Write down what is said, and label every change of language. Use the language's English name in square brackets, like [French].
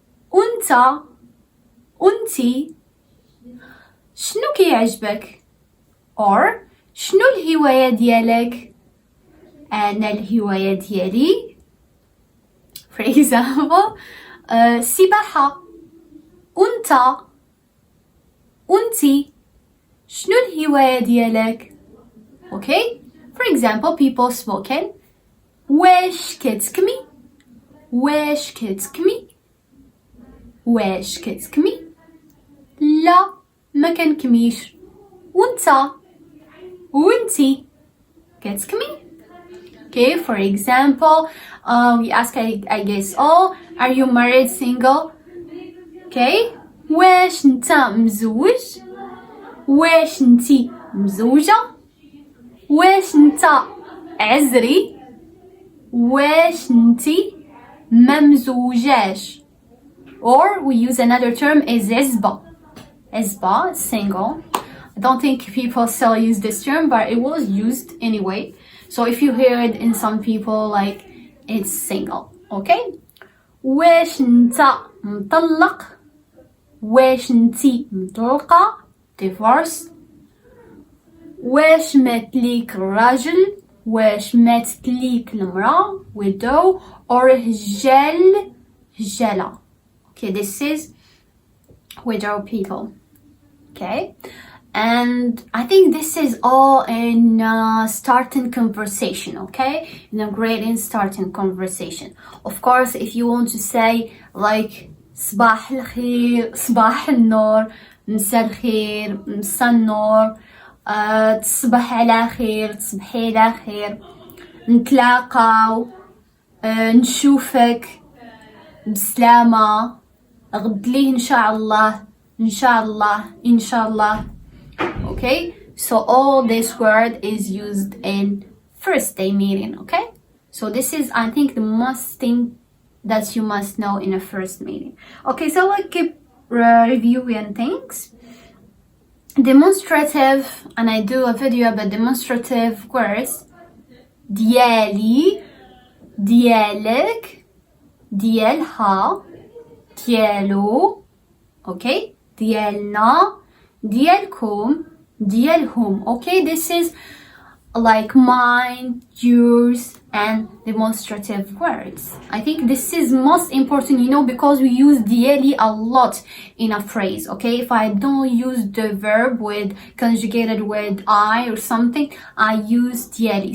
[Arabic] وانت؟ وانتي؟ شنو كيعجبك؟ or شنو الهواية ديالك؟ أنا الهواية ديالي [English] for example [Arabic] سباحة. وانت؟ وانتي؟ شنو الهواية ديالك؟ [English] Okay, for example, people spoken. [Arabic] واش كتسكمي؟ واش كتسكمي؟ واش كتسكمي؟ لا ما كنكميش. وانت؟ وانتي؟ كتسكمي؟ [English] Okay, for example, we ask, I guess, oh, are you married, single? [Arabic] Okay, واش انت مزوج؟ واش انتي مزوجة؟ واش انت عزري؟ واش انتي ما مزوجاش؟ [English] Or we use another term is [Arabic] عزبة. عزبة, single. [English] I don't think people still use this term, but it was used anyway. So if you hear it in some people, like, it's single. Okay? [Arabic] واش انت مطلق؟ واش انتي مطلقة؟ divorce. واش مات ليك الراجل؟ واش ماتت ليك المرأة؟ widow. or هجالة. [English] Okay, this is widow people. Okay, and I think this is all in starting conversation. Okay, in a great in starting conversation. Of course, if you want to say like [Arabic] صباح الخير, صباح النور, مساء الخير, مساء النور, تصبح على خير, تصبحي على خير, نتلاقاو, نشوفك بسلامة, غد ليه إن شاء الله, إن شاء الله, إن شاء الله. [English] Okay, so all this word is used in first day meeting. Okay, so this is, I think, the most thing that you must know in a first meeting. Okay, so let's keep reviewing things. Demonstrative, and I do a video about demonstrative words. [Arabic] ديالي, ديالك, ديالها, ديالو. Okay, ديالنا, ديالكم, ديالهم. [English] Okay, this is like mine, yours, and demonstrative words. I think this is most important, you know, because we use diali a lot in a phrase. Okay, if I don't use the verb with conjugated with I or something, I use diali.